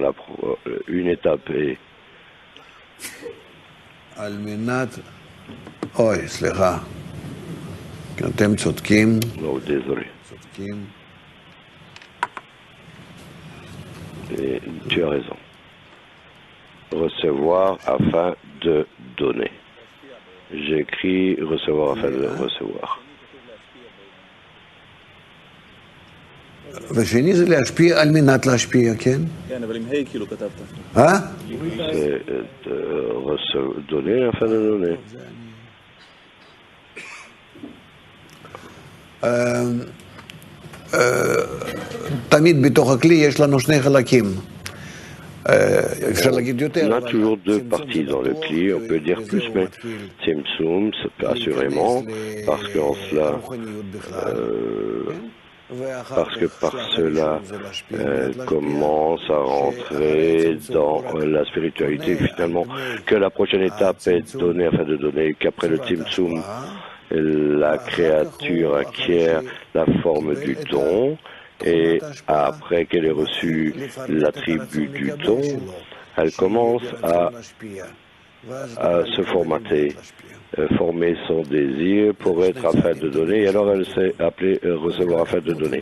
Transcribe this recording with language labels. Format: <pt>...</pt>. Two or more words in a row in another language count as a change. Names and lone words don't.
<fr>Une étape est oh, désolé. Et tu as raison. Recevoir afin de donner. J'écris recevoir afin de recevoir.</fr> <he>והשני זה להשפיע על מנת להשפיע, כן? כן, אבל עם היי כאילו כתבת.</he> <fr>C'est donner afin de donner.</fr> <he>תמיד בתוך הכלי יש לנו שני חלקים.</he> <fr>On a toujours deux parties dans le cli, on peut dire plus, mais Tzimtzum, assurément, parce qu'en cela, par cela commence à rentrer dans la spiritualité, finalement, que la prochaine étape est donnée afin de donner, qu'après le Tzimtzum, la créature acquiert la forme du don, et après qu'elle ait reçu l'attribut du don, elle commence à se formater, former son désir pour être afin de donner, et alors elle s'est appelée recevoir afin de donner.</fr>